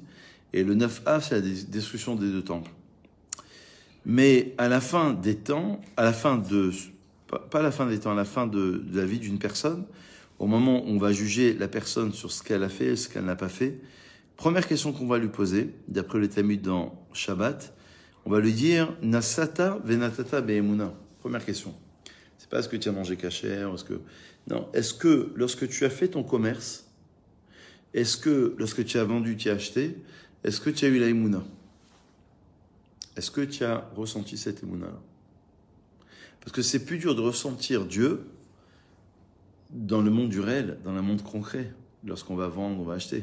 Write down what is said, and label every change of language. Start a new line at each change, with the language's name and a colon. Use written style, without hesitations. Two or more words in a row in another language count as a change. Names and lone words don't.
French: Et le 9 Av, c'est la destruction des 2 temples. Mais à la fin des temps, pas à la fin des temps, à la fin de la vie d'une personne, au moment où on va juger la personne sur ce qu'elle a fait et ce qu'elle n'a pas fait, première question qu'on va lui poser, d'après le Talmud dans Shabbat, on va lui dire «
Hebrew: נשאת ונתת באמונה ».
French: Première question. C'est pas est-ce que tu as mangé kasher, non, est-ce que lorsque tu as fait ton commerce, est-ce que lorsque tu as vendu, tu as acheté, est-ce que tu as eu la emuna? Est-ce que tu as ressenti cette emuna-là? Parce que c'est plus dur de ressentir Dieu dans le monde du réel, dans le monde concret, lorsqu'on va vendre, on va acheter.